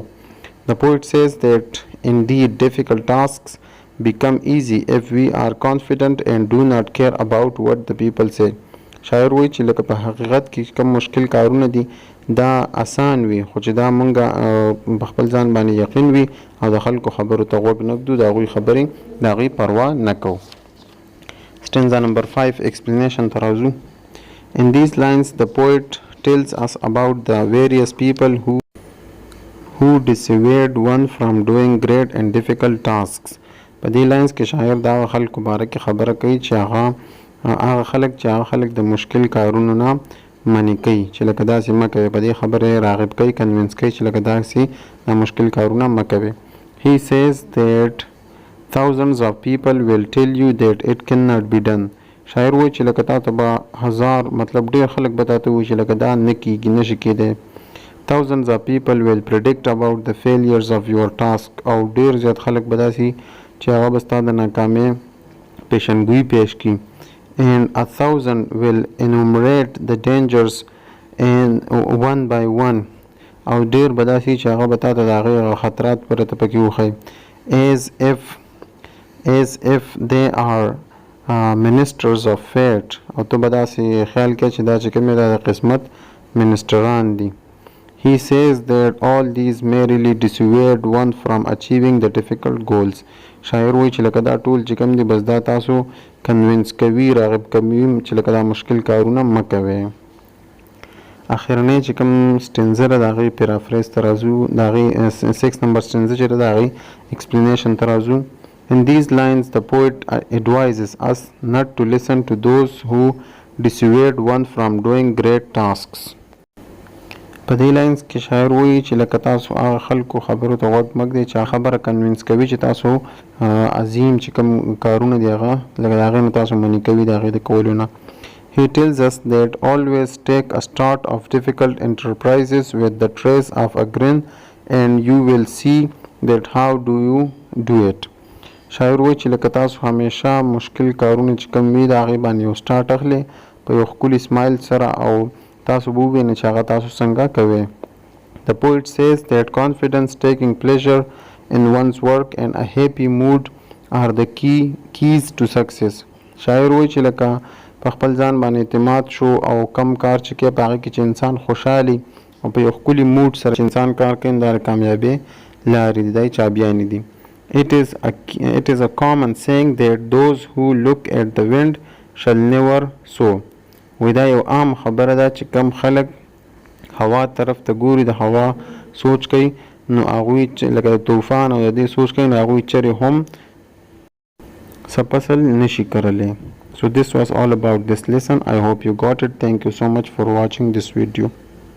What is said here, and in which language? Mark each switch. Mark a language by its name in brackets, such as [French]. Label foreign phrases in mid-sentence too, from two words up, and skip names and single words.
[English] The poet says that indeed difficult tasks become easy if we are confident and do not care about what the people say. [Pashto] شاعر وایي چې لکه په حقیقت کې کوم مشکل کارونه دي دا آسان وي خو چې دا مونږ په خپل ځان باندې یقین وي او د خلکو خبرو ته غوږ نه ږدو د هغوی خبرې د هغوی پروا نه کوو. [English] Stanza number 5 explanation ترازو. In these lines the poet tells us about the various people who dissuade one from doing great and difficult tasks. [Pashto] په دې لاینز کې شاعر دا خلکو باره کې خبره کوي چې هغه خلک چې هغه خلک د مشکل کارونو نه منع کوي چې لکه داسې مه کوي په دې خبرې راغب کوي کنوینس کوي چې لکه داسې د مشکل کارونه مه کوي. [English] He says that thousands of people will tell you that it cannot be done. [Pashto] شاعر وایي چې لکه تا ته به هزار مطلب ډېر خلک به تا ته وایي چې لکه دا نه کېږي نشي کېدی. [English] Thousands of people will predict about the failures of your task [Pashto] او ډیر زیات خلک به داسې چې هغه به ستا د ناکامۍ پیشنګویي پیش کړي. [English] And 1,000 will enumerate the dangers and one by one [Pashto] او ډیر به داسې چې هغه به تا ته د هغې خطرات پرته پکې وښیي [English] as if they are ministers of fate [Pashto] او ته به داسې خیال کوې چې دا چې کوم دا د قسمت منسټران دي. [English] He says that all these merely dissuade one from achieving the difficult goals. [Pashto] شاعر وایي چې لکه دا ټول چې کوم دي بس دا تاسو کنوینس کوي راغب کوي چې لکه دا مشکل کارونه مه کوئ. اخرنی چې کوم سټنزه ده د هغې پیرافریز ترازو د هغې 6 [English] number stanza [Pashto] چې ده د هغې ایکسپلینیشن ترازو. [English] In these lines the poet advises us not to listen to those who dissuade one from doing great tasks. [Pashto] په دې لاینز کې شاعر وایي چې لکه تاسو هغه خلکو خبرو ته غوږ مه ږدئ چې خبره کنوینس کوي چې تاسو عظیم چې کوم کارونه دي هغه لکه د هغې نه تاسو منع کوي د هغې د کولو نه. [English] He tells us that always take a start of difficult enterprises with the trace of a grin and you will see that how do you do it. [Pashto] شاعر وایي چې لکه تاسو همیشه مشکل کارونه چې کوم وي د هغې باندې یو سټارټ اخلئ په یو ښکلي سمایل سره او تاسو به ووینئ چې هغه تاسو څنګه کوئ. [English] The poet says that confidence, taking pleasure in one's work and a happy mood are the keys to success. [Pashto] شاعر وایي چې لکه په خپل ځان باندې اعتماد شو او کم کار چې کوي په هغې کې چې انسان خوشحالي او په یو ښکلي موډ سره چې انسان کار کوي دا د کامیابۍ لارې دي دا یې چابیانې دي. [English] It is a common saying that those who look at the wind shall never sow. [Pashto] وی دا یو عام خبره ده چې کم خلک هوا طرف ته ګوري د هوا سوچ کوي نو هغوی لکه د طوفان او د دې سوچ کوي نو هغوی چرې هم څه فصل نشي کرلی. [English] So this was all about this lesson. I hope you got it. Thank you so much for watching this video.